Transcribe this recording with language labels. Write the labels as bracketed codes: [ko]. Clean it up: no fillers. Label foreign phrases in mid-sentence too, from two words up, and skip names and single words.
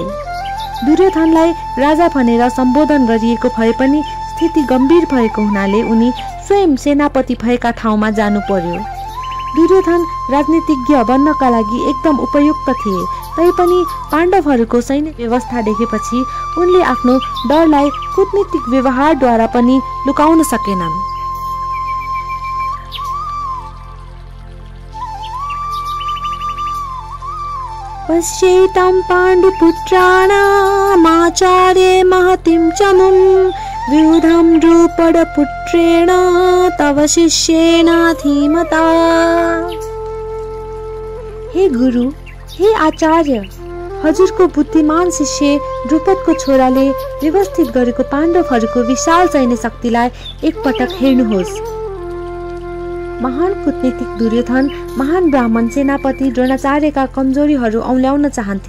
[ne] दुर्योधनलाई राजा भनेर सम्बोधन गरिएको भए पनि स्थिति गम्भीर भएको हुनाले उनी स्वयं सेनापति भएका ठाउँमा जानु पर्यो। दुर्योधन राजनीतिज्ञ बन्नका लागि एकदम उपयुक्त थिए, तैपनि पाण्डवहरूको सैन्य व्यवस्था देखेपछि उनले आफ्नो डरलाई कूटनीतिक व्यवहारद्वारा पनि लुकाउन सकेनन्। [sa] पश्येतं पाण्डुपुत्राणामाचार्ये महतीं च मुं व्यूढं द्रुपदपुत्रेण तव शिष्येन धीमता। [ne] हे गुरु, हे आचार्य, हजुरको बुद्धिमान शिष्य द्रुपदको छोराले व्यवस्थित गरेको पाण्डवहरूको विशाल सैन्य शक्तिलाई एकपटक हेर्नुहोस्। महान कूटनीतिक दुर्योधन महान ब्राह्मण सेनापति द्रोणाचार्यका कमजोरीहरू औल्याउन चाहन्थे।